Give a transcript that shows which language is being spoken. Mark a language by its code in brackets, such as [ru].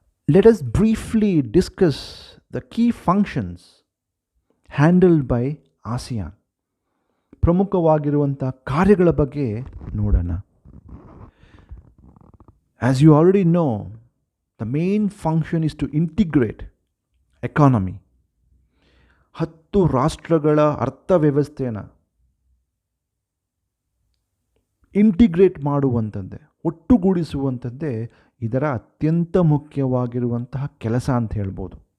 [en] Let us briefly discuss the key functions handled by ASEAN. [kn] ಪ್ರಮುಖವಾಗಿರುವಂಥ ಕಾರ್ಯಗಳ ಬಗ್ಗೆ ನೋಡೋಣ. [en] As you already know, the main function is to integrate economy. [kn] 10 ರಾಷ್ಟ್ರಗಳ ಅರ್ಥವ್ಯವಸ್ಥೆಯನ್ನು integrate ಮಾಡುವಂಥದ್ದೇ, ಒಟ್ಟುಗೂಡಿಸುವಂಥದ್ದೇ ಇದರ ಅತ್ಯಂತ ಮುಖ್ಯವಾಗಿರುವಂತಹ ಕೆಲಸ ಅಂತ ಹೇಳ್ಬೋದು.